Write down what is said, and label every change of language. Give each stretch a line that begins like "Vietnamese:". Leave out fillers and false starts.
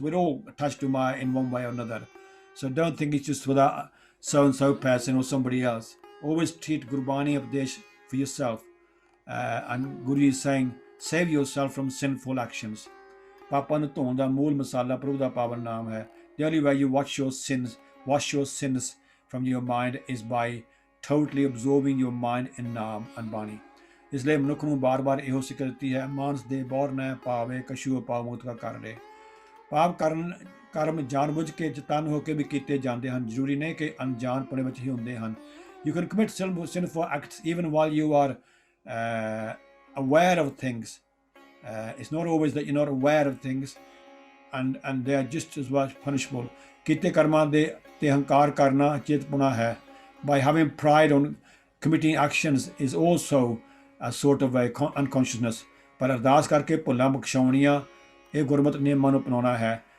English: We're all attached to Maya in one way or another. So don't think it's just for that so-and-so person or somebody else. Always treat Gurbani Upadesh for yourself. And Guru is saying, save yourself from sinful actions.
Punjabi: ਪਾਪਾਂ ਨੂੰ ਧੋਣ ਦਾ ਮੂਲ ਮਸਾਲਾ ਪ੍ਰਭੂ ਦਾ ਪਾਵਨ ਨਾਮ ਹੈ।
English: The only way you wash your sins from your mind is by totally absorbing your mind in naam and bani.
Punjabi: ਇਸ ਲਈ ਮਨੁੱਖ ਨੂੰ ਬਾਰ-ਬਾਰ ਇਹੋ ਸਿੱਖ ਦਿੱਤੀ ਹੈ, ਮਾਨਸ ਦੇ ਬੌਰ ਨ ਪਾਵੇ ਕਛੂ ਪਾਪ ਮੁਕਤ ਕਾ ਕਰ ਰੇ। ਪਾਪ ਕਰਮ ਜਾਣਬੁੱਝ ਕੇ ਚਤਨ ਹੋ ਕੇ ਵੀ ਕੀਤੇ ਜਾਂਦੇ ਹਨ, ਜ਼ਰੂਰੀ ਨਹੀਂ ਕਿ ਅਣਜਾਣਪੁਣੇ ਵਿੱਚ ਹੀ ਹੁੰਦੇ ਹਨ।
English: You can commit sinful acts even while you are aware of things. It's not always that you're not aware of things, and they are just as much punishable.
Punjabi: ਕੀਤੇ ਕਰਮਾਂ ਦੇ ਤੇ ਹੰਕਾਰ ਕਰਨਾ ਚੇਤਪੁਣਾ ਹੈ।
English: By having pride on committing actions is also a sort of a unconsciousness.
Punjabi: ਪਰ ਅਰਦਾਸ ਕਰਕੇ ਭੁੱਲਾਂ ਬਖਸ਼ਾਉਣੀਆਂ ਇਹ ਗੁਰਮਤਿ ਨਿਯਮਾਂ ਨੂੰ ਅਪਣਾਉਣਾ ਹੈ।